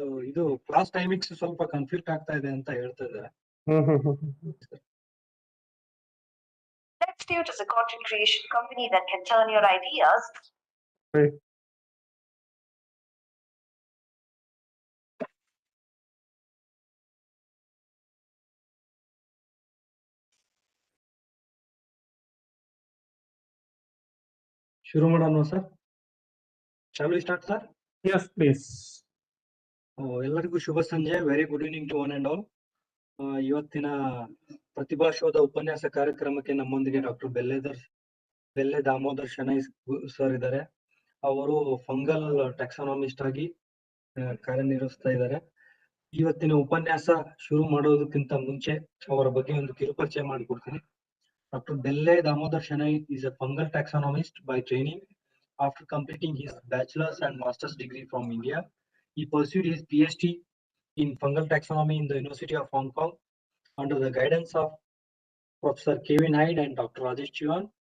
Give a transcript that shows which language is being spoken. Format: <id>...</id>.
<kn>ಇದು class timings ಸ್ವಲ್ಪ confuse ಆಗ್ತಾ ಇದೆ ಅಂತ ಹೇಳ್ತಾ ಇದ್ದಾರೆ.</kn> <en>Next is a content creation company that can turn your ideas.</en> <kn>ಶುರು ಮಾಡೋಣ sir?</kn> <en>Shall we start sir? Yes, please.</en> <kn>ಎಲ್ಲರಿಗೂ ಶುಭ ಸಂಜೆ.</kn> <en>Very good evening to one and all.</en> <kn>ಇವತ್ತಿನ ಪ್ರತಿಭಾಶೋಧ ಉಪನ್ಯಾಸ ಕಾರ್ಯಕ್ರಮಕ್ಕೆ ನಮ್ಮೊಂದಿಗೆ ಡಾಕ್ಟರ್ ಬೆಲ್ಲೆ ದಾಮೋದರ್ ಶೆಣೈ ಸರ್ ಇದ್ದಾರೆ. ಅವರು ಫಂಗಲ್ ಟ್ಯಾಕ್ಸಾನಮಿಸ್ಟ್ ಆಗಿ ಕಾರ್ಯನಿರ್ವಹಿಸ್ತಾ ಇದ್ದಾರೆ. ಇವತ್ತಿನ ಉಪನ್ಯಾಸ ಶುರು ಮಾಡೋದಕ್ಕಿಂತ ಮುಂಚೆ ಅವರ ಬಗ್ಗೆ ಒಂದು ಕಿರುಪರಿಚಯ ಮಾಡಿಕೊಡ್ತೀನಿ.</kn> <en>Dr. Belle Damodara Shenoy is a fungal taxonomist by training. After completing his bachelor's and master's degree from India, he pursued his PhD in fungal taxonomy in the University of Hong Kong under the guidance of Professor Kevin Hyde and Dr. Rajesh Chivan.</en>